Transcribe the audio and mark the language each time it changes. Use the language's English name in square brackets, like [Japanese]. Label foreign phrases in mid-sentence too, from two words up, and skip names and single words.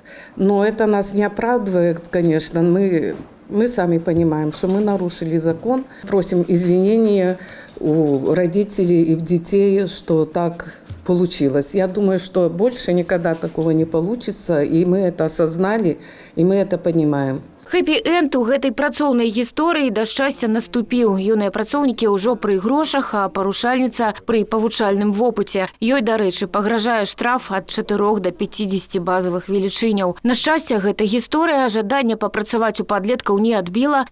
[Russian] Но это нас не оправдывает, конечно. Мы сами понимаем, что мы нарушили закон. Просим извинения у родителей и детей, что так получилось. Я думаю, что больше никогда такого не получится, и мы это осознали, и мы это понимаем. [Belarusian] Хэпі-энд у гэтай працоўнай гісторыі да шчасця наступіў. Юныя працоўнікі ўжо пры грошах, а парушальніца пры павучальным вопыце. Ёй, дарэчы, пагражае штраф ад 4 до 50 базавых велічыняў. На шчасце, гэта гісторыя жадання папрацаваць у падлеткаў не адбіла.